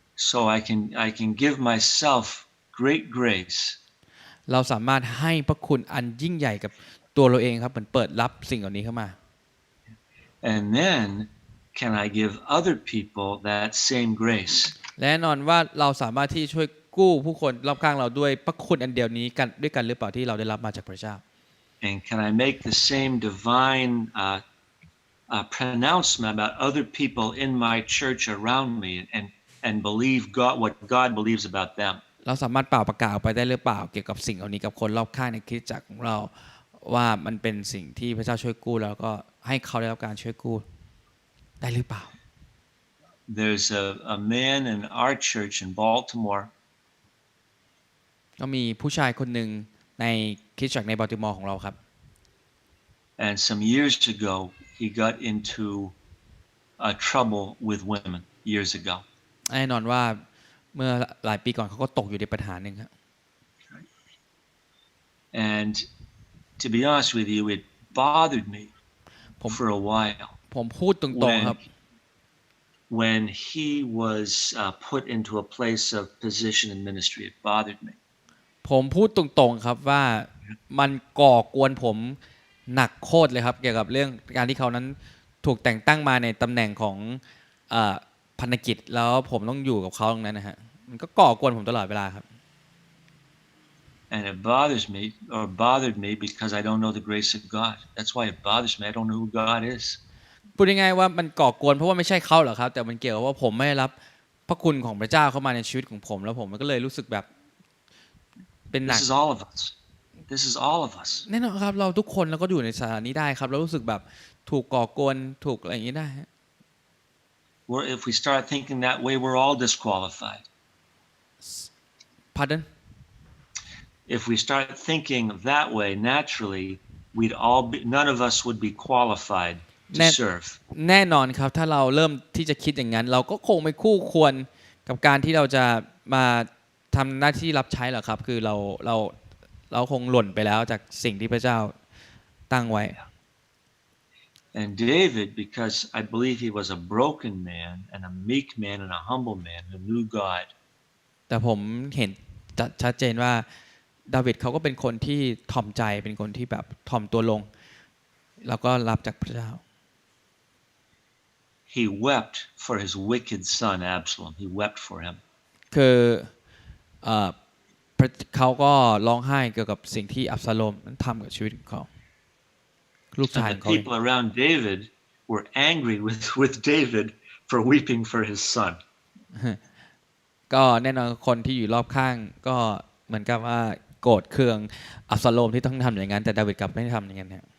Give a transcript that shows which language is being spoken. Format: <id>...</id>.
<en>So I can give myself great grace.</en> <th>เราสามารถให้พระคุณอันยิ่งใหญ่กับตัวเราเองครับเหมือนเปิดรับสิ่งเหล่านี้เข้ามา</th> <en>And then can I give other people that same grace?</en> <th>และแน่นอนว่าเราสามารถที่ช่วยกู้ผู้คนรอบข้างเราด้วยพระคุณอันเดียวนี้กันด้วยกันหรือเปล่าที่เราได้รับมาจากพระเจ้า</th> <en>And can I make the same divine pronouncement about other people in my church around me, and believe what God believes about them?</en> <th>เราสามารถเป่าประกาศออกไปได้หรือเปล่าเกี่ยวกับสิ่งเหล่านี้กับคนรอบข้างในคริสตจักรของเราว่ามันเป็นสิ่งที่พระเจ้าช่วยกู้แล้วก็ให้เขาได้รับการช่วยกู้ได้หรือเปล่า</th> <en>There's a man in our church in Baltimore.</en> <th>ก็มีผู้ชายคนหนึ่งในคริสตจักรในบัลติมอร์ของเราครับ</th> <en>And some years ago, he got into trouble with women years ago.</en> <th>แน่นอนว่าเมื่อหลายปีก่อนเขาก็ตกอยู่ในปัญหาหนึ่งครับ</th> <en>And to be honest with you, it bothered me for a while.</en> <th>ผมพูดตรงๆครับ</th> <en>When he was put into a place of position in ministry, it bothered me.</en> <th>ผมพูดตรงๆครับว่ามันก่อกวนผมหนักโคตรเลยครับเกี่ยวกับเรื่องการที่เขานั้นถูกแต่งตั้งมาในตำแหน่งของพันธกิจแล้วผมต้องอยู่กับเขาตรงนั้นนะฮะมันก็ก่อกวนผมตลอดเวลาครับ</th> <en>And it bothered me because I don't know the grace of God. That's why it bothers me. I don't know who God is.</en> <th>พูดง่ายๆว่ามันก่อกวนเพราะว่าไม่ใช่เขาหรอกครับแต่มันเกี่ยวกับว่าผมไม่ได้รับพระคุณของพระเจ้าเข้ามาในชีวิตของผมแล้วผมก็เลยรู้สึกแบบเป็นหนัก</th> <en>This is all of us. This is all of us.</en> <th>แน่นอนครับเราทุกคนเราก็อยู่ในสถานีได้ครับเรารู้สึกแบบถูกก่อกวนถูกอะไรอย่างนี้ได้</th> <en>If we start thinking that way, we're all disqualified. Pardon? If we start thinking that way naturally, none of us would be qualified to serve.</en> <th>แน่นอนครับถ้าเราเริ่มที่จะคิดอย่างนั้นเราก็คงไม่คู่ควรกับการที่เราจะมาทำหน้าที่รับใช้หรอกครับคือเราคงหล่นไปแล้วจากสิ่งที่พระเจ้าตั้งไว้</th> <en>And David, because I believe he was a broken man and a meek man and a humble man who knew God.</en> <th>แต่ผมเห็นชัดเจนว่า ดาวิดเขาก็เป็นคนที่ถ่อมใจเป็นคนที่แบบถ่อมตัวลงแล้วก็รับจากพระเจ้า</th> <en>He wept for his wicked son Absalom. He wept for him.</en> <th>คือเอ่อเขาก็ร้องไห้เกี่ยวกับสิ่งที่อับซาโลมนั้นทำกับชีวิตของเขาลูกชาย</th> <en>And</en> <th>ขอ</th> <en>the</en> <th>งเขาเอง</th> <en>people around David were angry with David for weeping for his son.</en> <th>ก็แน่นอนคนที่อยู่รอบข้างก็เหมือนกับว่าโกรธเคืองอับซาโลมที่ต้องทำอย่างนั้นแต่ดาวิดกลับไม่ได้ทำอย่างนั้น</th>